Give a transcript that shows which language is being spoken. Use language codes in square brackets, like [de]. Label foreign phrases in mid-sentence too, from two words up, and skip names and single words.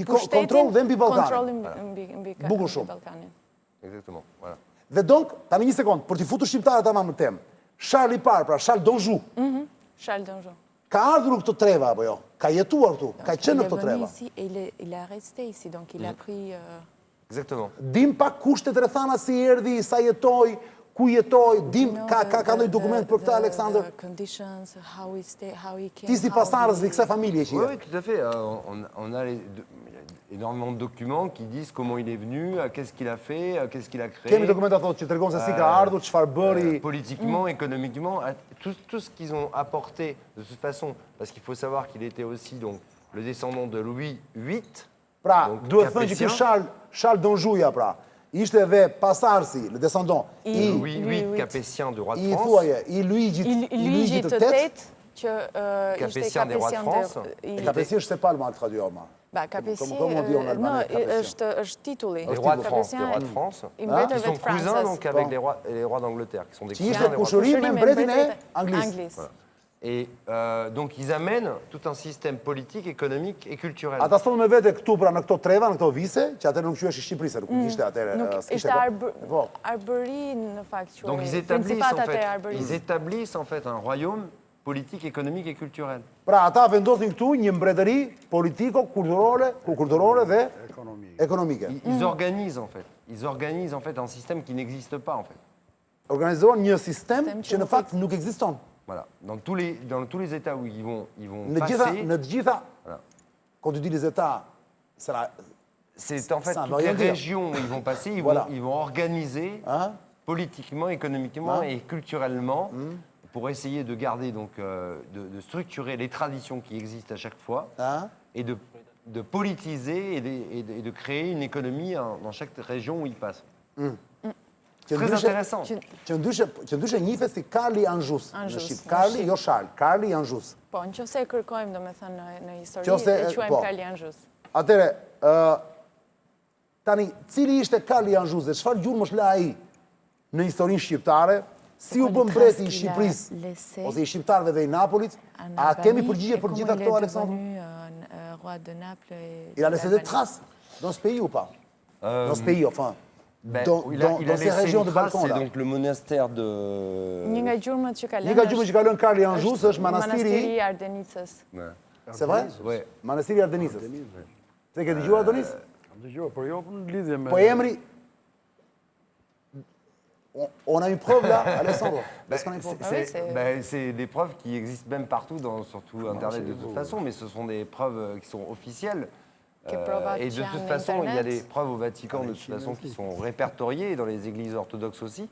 [sq] pushtetin, kontroll dhe mbi Ballkanin. kontrollin mbi Bukur shumë. Ballkanin. [fr] Exactement. Voilà. [sq] Dhe donk, tani një sekond, për t'i futur shqiptarët tamam në temë, Charles i parë, pra Charles d'Anjou, Charles d'Anjou. ka ardhur në këto treva apo jo? Ka jetuar këtu, ka qenë në këto [fr] Il est venu [sq] treva. [fr] ici et il est resté ici, donc il a pris... Exactement. [sq] Dim pak kushtet rrethana si erdhi, sa jetoi, ku jetoi, dim ka ndonjë dokument për këtë Aleksandër? [en] The conditions, how he stay, how he came... [sq] Ti si pasardhës i kësaj familje që [fr] Oui, je. oui, tout à fait. On a énormément de documents qui disent comment il est venu, qu'est-ce qu'il a fait, qu'est-ce qu'il a créé. [sq] Kemi dokumenta thotë që tregon se si ka ardhur, çfarë bëri. [fr] Politiquement, économiquement, tout ce qu'ils ont apporté de toute façon, parce qu'il faut savoir qu'il était aussi donc, le descendant de Louis VIII. [sq] Pra, donc duhet thënë që [fr] capétien. [sq] ky Charles d'Anjouja pra, ishte edhe pasardhësi, [fr] le descendant i Louis VIII, capétien du roi de [sq] i [fr] France. [sq] thuaje, i Luigjit të 8. që ishte [fr] Capétien des rois de France. [sq] E Capétien është se palma të traduar ma. [fr] Ba, Capétien, Comme on dit en Allemagne, Capétien. [sq] është titulli. [fr] Les rois de France, Capétien les rois de France, [sq] i [fr] qui [sq] mbretërve [fr] sont [sq] të [fr] cousins [sq] Francës. [fr] donc avec les rois d'Angleterre, qui sont des [sq] Që [fr] cousins [sq] ishte [fr] des rois de France. [sq] kushëri me mbretin e Anglisë. Anglisë. [fr] Et donc ils amènent tout un système politique, économique et culturel. [sq] Ata thonë me vete këtu pra në këto treva, në këto vise, që atëherë nuk quhesh i Shqipërisë, nuk ishte atëherë. Nuk s'kishte ishte kohë. Po. arbëri në fakt. [fr] Donc ils établissent en fait un royaume politique, économique et culturel. [sq] Pra ata vendosin këtu një mbretëri kulturore dhe ekonomike. [fr] Ils organisent en fait un système qui n'existe pas en fait. [sq] Organizohen një sistem Sistem që që në nuk fakt nuk ekziston. [fr] Voilà. Dans tous les États où ils vont [sq] Në të gjitha, [fr] Voilà. quand tu dis les États, C'est en fait Ça veut toutes les rien dire. régions où ils vont passer, Voilà. ils vont organiser hein, politiquement, économiquement Hein et culturellement pour essayer de garder donc de structurer les traditions qui existent à chaque fois hein, et de politiser et de créer une économie dans chaque région où ils passent. [sq] që [fr] Très [sq] ndryshe- [fr] intéressant. [sq] që ndryshe njihet si Karli Anjus në Anjus, Shqip. në Karli, Shqip. jo Charles, Karli Anjus. Po, në qëse e kërkojmë, do me thënë, në histori, Qofse, e quajmë po. Karli Anjus. Atëre, tani, cili ishte Karli Anjus dhe çfarë gjurmë është la ai në historinë shqiptare, si u bën mbreti i Shqipërisë, ose i shqiptarëve dhe i Napolit, a kemi përgjigje për gjitha këto, Aleksandr? [fr] Roi de Naples et Il a laissé des traces dans ce pays ou pas? Dans ce pays, enfin. Ben, Dans il a ces laissé régions une de trace, Balkan, c'est là. donc le monastère de... [sq] Një nga gjurmët që ka Një nga gjurmët që ka lënë Karli Anjus është manastiri manastiri, i Ardenicës. [fr] Ouais. c'est vrai? Ouais. [sq] Manastiri i Ardenisës. Se ke dëgjuar Ardenis? Dëgjoj, por jo në lidhje me... Po emri... [fr] On a une preuve là, Alessandro? Est-ce qu'on a une preuve? C'est des preuves qui existent même partout, surtout Internet de toute façon, mais ce sont des preuves qui sont officielles. Et de toute façon, il y a des preuves au Vatican de toute façon qui sont répertoriées dans les églises orthodoxes aussi.